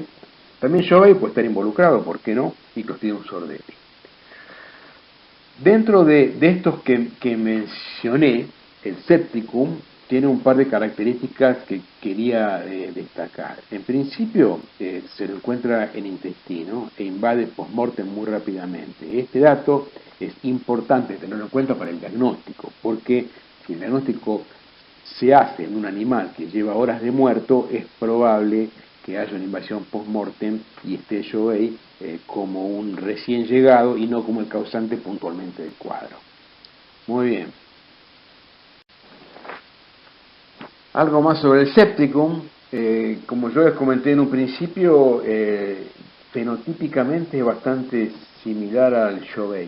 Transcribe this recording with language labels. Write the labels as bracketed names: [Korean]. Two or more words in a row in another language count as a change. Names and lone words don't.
[Spanish] También Joe puede estar involucrado, ¿por qué no? Y Clostridium sordelli. Dentro de estos que mencioné, el septicum tiene un par de características que quería destacar. En principio, se lo encuentra en intestino e invade post-mortem muy rápidamente. Este dato es importante tenerlo en cuenta para el diagnóstico, porque si el diagnóstico se hace en un animal que lleva horas de muerto, es probable que haya una invasión post-mortem y esté Joe como un recién llegado y no como el causante puntualmente del cuadro. Muy bien. Algo más sobre el septicum. Como yo les comenté en un principio, fenotípicamente es bastante similar al Joe.